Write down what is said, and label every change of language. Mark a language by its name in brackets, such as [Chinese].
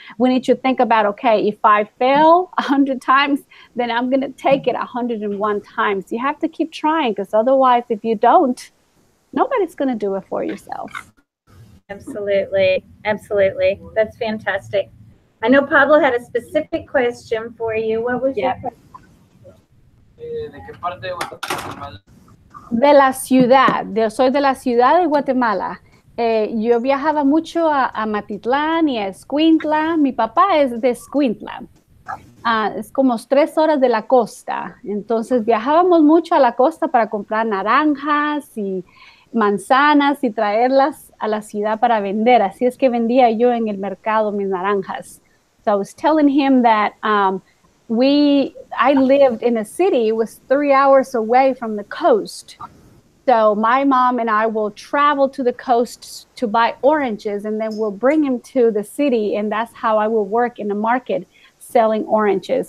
[English] We need to think about, okay, if I fail 100 times, then I'm going to take it 101 times. You have to keep trying, because otherwise, if you don't, nobody's going to do it for yourself. Absolutely. Absolutely. That's fantastic. I know Pablo had a specific question for you. What was your question? [Spanish] ¿De qué parte de Guatemala? De la ciudad. Soy de la ciudad de Guatemala. Yo viajaba mucho a Matitlán y a Escuintla. Mi papá es de Escuintla. Es como 3 horas de la costa. Entonces viajábamos mucho a la costa para comprar naranjas y manzanas y traerlas a la ciudad para vender. Así es que vendía yo en el mercado mis naranjas. [English] So I was telling him that I lived in a city, it was 3 hours away from the coast. So my mom and I will travel to the coast to buy oranges, and then we'll bring them to the city, and that's how I will work in the market selling oranges.